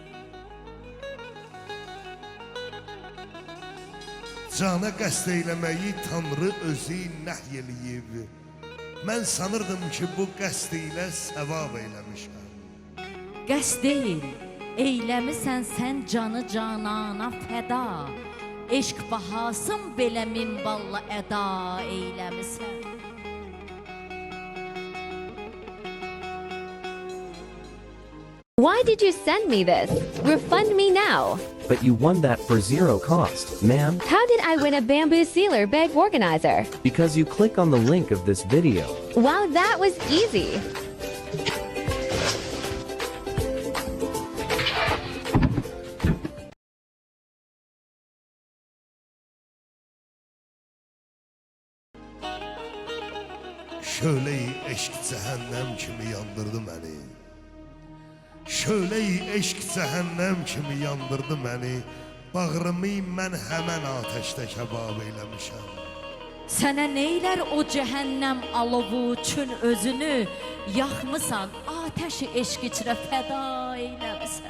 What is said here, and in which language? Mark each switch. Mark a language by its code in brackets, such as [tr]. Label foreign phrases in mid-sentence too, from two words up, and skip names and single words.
[az] Cana qəsd eyləməyi Tanrı özü nəhy eləyib. Mən sanırdım ki, bu qəsd ilə səvab eyləmişəm. Qəsd deyil, eyləmisən sən canı canana fəda. Eşq bahasın belə minvalla əda eyləmisən. [en] Why did you send me this? Refund me now. But you won that for zero cost, ma'am. How did I win a bamboo sealer bag organizer? Because you click on the link of this video. Wow, that was easy. [az] Şöyle-i eşq cəhənnəm kimi yandırdı məni. Şöyle-i eşq cəhənnəm kimi yandırdı məni. Bağrımı mən həmən atəşdə kəbab eyləmişəm. Sənə neylər o cəhənnəm alovu üçün özünü yaxmısan, atəşi eşq içrə fəda eyləmisən.